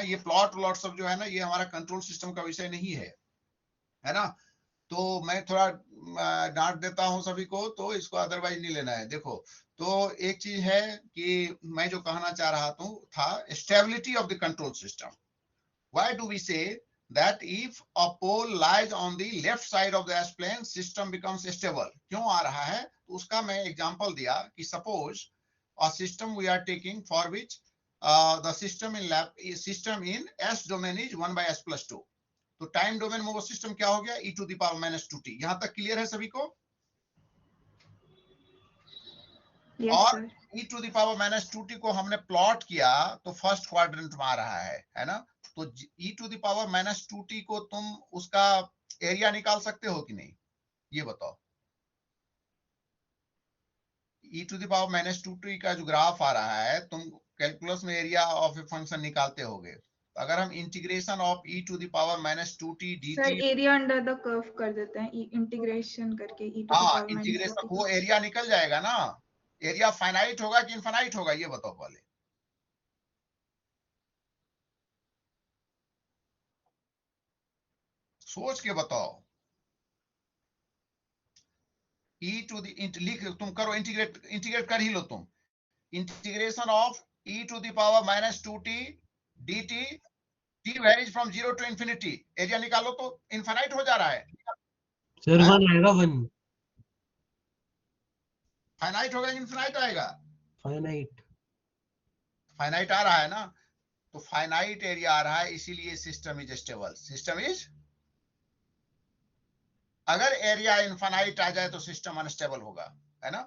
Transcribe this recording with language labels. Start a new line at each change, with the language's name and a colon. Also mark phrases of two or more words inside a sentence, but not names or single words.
Hindi: ये प्लॉट सब जो है ना, ये हमारा
English: control system
Hindi: का विषय नहीं है ना। तो मैं थोड़ा डांट देता हूं सभी को, तो इसको अदरवाइज नहीं लेना है। देखो, तो एक चीज है कि मैं जो कहना चाह रहा था
English: stability of the control system. why do we say that if a pole lies on the left side of the S-plane, system becomes stable?
Hindi: क्यों आ रहा है? तो उसका मैं एग्जांपल दिया कि
English: suppose a system we are taking for which the system in S domain is 1 by S plus 2.
Hindi: तो टाइम डोमेन में वो सिस्टम क्या हो गया,
English: e to the power -2t।
Hindi: यहां तक क्लियर है सभी को?
English: यस
Hindi: और सर।
English: e to the power -2t
Hindi: को हमने प्लॉट किया तो
English: first quadrant
Hindi: में आ रहा है ना। तो
English: e to the power -2t
Hindi: को तुम उसका एरिया निकाल सकते हो कि नहीं, ये बताओ।
English: e to the power -2t
Hindi: का जो ग्राफ आ रहा है, तुम कैलकुलस में
English: area of a function
Hindi: निकालते होगे।
English: अगर हम integration of e to the power -2t dt,
Hindi: सर
English: area under the curve
Hindi: कर देते हैं, इंटीग्रेशन करके
English: e to the
Hindi: हाँ,
English: power इंटीग्रेशन -2t।
Hindi: वो एरिया निकल जाएगा ना। एरिया फाइनाइट होगा कि इनफाइनाइट होगा, ये बताओ पहले। सोच के बताओ।
English: e to the
Hindi: लिख, तुम करो इंटीग्रेट कर ही लो तुम।
English: integration of e to the power -2t dt, t varies from 0 to infinity,
Hindi: एरिया निकालो तो इनफाइनाइट हो जा रहा है। सर 1 आएगा 1 फाइनाइट होगा इनफाइनाइट आएगा? फाइनाइट। फाइनाइट आ रहा है ना। तो फाइनाइट एरिया आ रहा है, इसीलिए
English: system is stable. system is,
Hindi: अगर एरिया इनफाइनाइट आ जाए तो सिस्टम अनस्टेबल होगा, है ना।